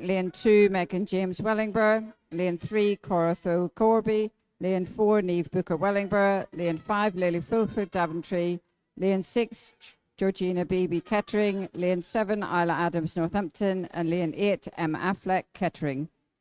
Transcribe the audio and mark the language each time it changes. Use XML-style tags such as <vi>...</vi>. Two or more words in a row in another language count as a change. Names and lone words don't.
<en>Lane 2, Megan James Wellingborough. Lane 3, Cora Tho Corby. Lane 4, Neve Booker Wellingborough. Lane 5, Lily Fulford Daventry. Lane 6, Georgina Beebe Kettering. Lane 7, Isla Adams Northampton. And lane 8, Emma Affleck Kettering.</en>